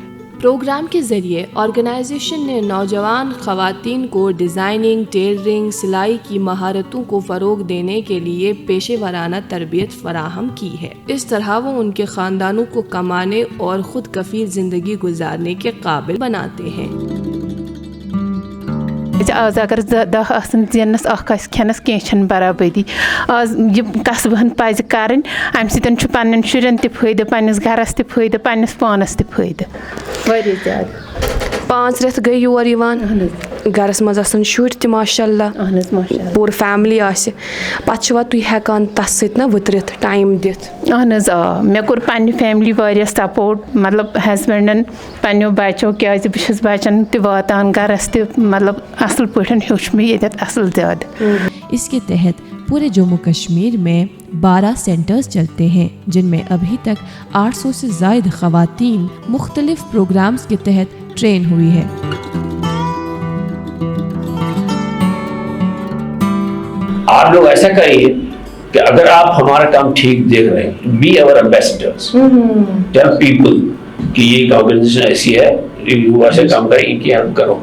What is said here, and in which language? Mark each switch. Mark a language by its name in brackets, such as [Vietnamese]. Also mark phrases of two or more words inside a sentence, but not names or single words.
[Urdu] پروگرام کے ذریعے آرگنائزیشن نے نوجوان خواتین کو ڈیزائننگ, ٹیلرنگ, سلائی کی مہارتوں کو فروغ دینے کے لیے پیشے ورانہ تربیت فراہم کی ہے. اس طرح وہ ان کے خاندانوں کو کمانے اور خود کفیل زندگی گزارنے کے قابل بناتے ہیں. [Kashmiri] آز اگر 10 آسن زینس اخ آسہِ کھٮ۪نس کینٛہہ چھنہٕ برابری. آز یہِ قصبہن پزِ کرٕنۍ, امہِ سۭتۍ چھُ پننٮ۪ن شُرٮ۪ن تہِ فٲیدٕ, پننِس گرس تہِ فٲیدٕ, پننِس پانس تہِ فٲیدٕ. واریاہ زیادٕ. 5 رٮ۪تھ گٔے یور یِوان, گرس منٛز آسان شُرۍ تہِ ماشاء اللہ, پوٗرٕ فیملی آسہِ, پتہٕ چھِوا تُہۍ ہٮ۪کان تتھ سۭتۍ نا وٕترِتھ, ٹایم دِتھ؟ اہن حظ آ, مےٚ کوٚر پننہِ فیملی واریاہ سپورٹ, مطلب ہسبنڈن, پننیو بچو, کیازِ بہٕ چھس بچن تہِ واتان گرس تہِ, مطلب اصل پٲٹھۍ ہیوٚچھ مےٚ ییٚتٮ۪تھ اصل زیادٕ. [Urdu] اس کے تحت پورے جموں کشمیر میں 12 سینٹرز چلتے ہیں جن میں ابھی تک 800 سے زائد خواتین مختلف پروگرامز کے تحت ٹرین ہوئی ہے. آپ لوگ ایسا کریے کہ اگر آپ ہمارا کام ٹھیک دیکھ رہے ہیں, [English] be our ambassadors, tell people [Urdu] کہ یہ ایک آرگنائزیشن ایسی ہے, یو ایسے کام کریں, ان کی ہیلپ کرو.